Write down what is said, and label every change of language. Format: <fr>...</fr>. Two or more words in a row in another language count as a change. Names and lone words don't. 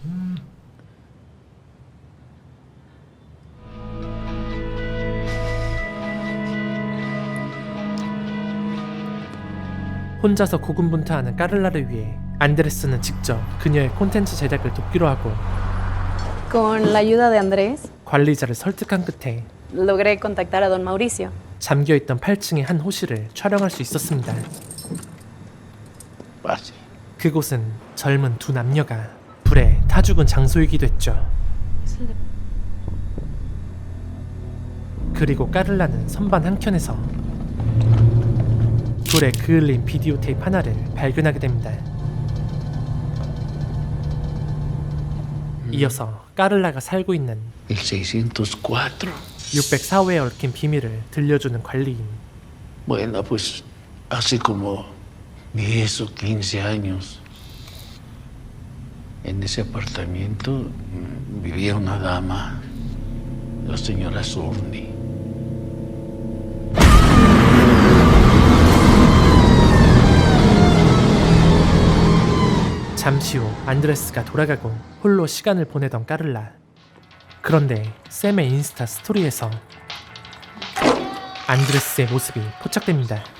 <ko>혼자서 고군분투하는 까를라를 위해 안드레스는 직접 그녀의 콘텐츠 제작을 돕기로 하고</ko> <es>Con la ayuda de Andrés,</es> <ko>관리자를 설득한 끝에</ko> <es>logré contactar a don Mauricio.</es> <ko>잠겨있던 8층의 한 호실을 촬영할 수 있었습니다. 그곳은 젊은 두 남녀가 불에 타 죽은 장소이기도 했죠. 그리고 까를라는 선반 한켠에서 돌에 그을린 비디오 테이프 하나를 발견하게 됩니다. 이어서 까를라가 살고 있는</ko> <es>El 604.</es> <ko>604호에 얽힌 비밀을 들려주는 관리인.</ko> <es>Bueno, pues hace como 10 o 15 años. En ese apartamento vivía una dama, la señora Sorni.</es> <ko>잠시 후 안드레스가 돌아가고 홀로 시간을 보내던 까를라. 그런데 샘의 인스타 스토리에서 안드레스의 모습이 포착됩니다.</ko>